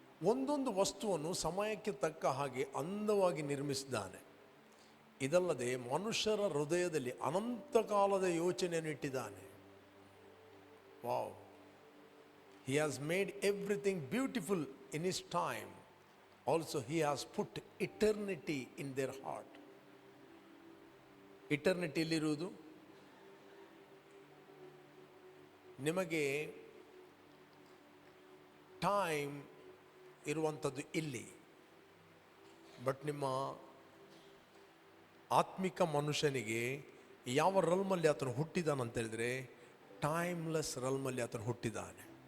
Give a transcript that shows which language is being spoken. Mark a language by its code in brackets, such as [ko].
[kn] ಒಂದೊಂದು ವಸ್ತುವನ್ನು ಸಮಯಕ್ಕೆ ತಕ್ಕ ಹಾಗೆ ಅಂದವಾಗಿ ನಿರ್ಮಿಸಿದ್ದಾನೆ. ಇದಲ್ಲದೆ ಮನುಷ್ಯರ ಹೃದಯದಲ್ಲಿ ಅನಂತ ಕಾಲದ ಯೋಚನೆಯನ್ನು ಇಟ್ಟಿದ್ದಾನೆ. Wow. [en] He has made everything beautiful in his time. Also he has put eternity in their heart. [kn] Eternity ಇಲ್ಲಿರುವುದು ನಿಮಗೆ ಟೈಮ್ ಇರುವಂಥದ್ದು ಇಲ್ಲಿ. ಬಟ್ ನಿಮ್ಮ ಆತ್ಮಿಕ ಮನುಷ್ಯನಿಗೆ ಯಾವ ರಲ್ಮಲ್ಲಿ ಆತನು ಹುಟ್ಟಿದಾನಂತ ಹೇಳಿದ್ರೆ ಟೈಮ್ಲೆಸ್ ರಲ್ಮಲ್ಲಿ ಆತನು ಹುಟ್ಟಿದ್ದಾನೆ.